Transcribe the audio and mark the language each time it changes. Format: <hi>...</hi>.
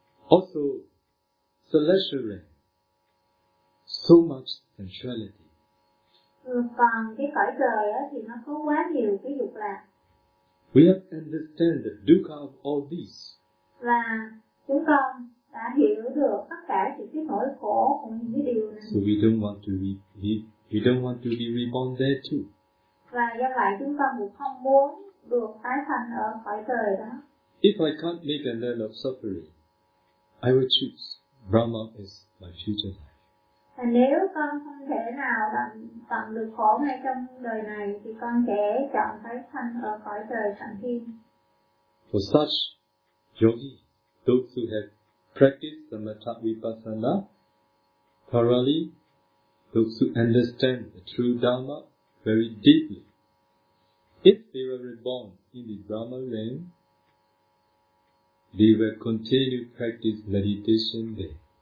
<en>Also, celestially, so much sensuality.</en> <vi>Còn cái cõi trời á thì nó có quá nhiều cái dục lạc.</vi> <en>We have understand the dukkha of all these.</en> <vi>Và chúng con đã hiểu được tất cả những cái nỗi khổ của những cái điều này.</vi> <en>So we don't want to be we don't want to be reborn there too.</en> <vi>Và do vậy chúng con cũng không muốn được tái sanh ở cõi trời đó.</vi> <en>If I can't make an end of suffering, I will choose Brahma as my future life.</en> <vi>Và nếu con không thể nào tận được khổ ngay trong đời này, thì con sẽ chọn tái sanh ở cõi trời thẳng thiên.</vi> <en>For such yogi, those who have practiced the metta vipassana thoroughly, those who understand the true Dharma very deeply, if they were reborn in the Brahma realm, they will continue to practice meditation there.</en>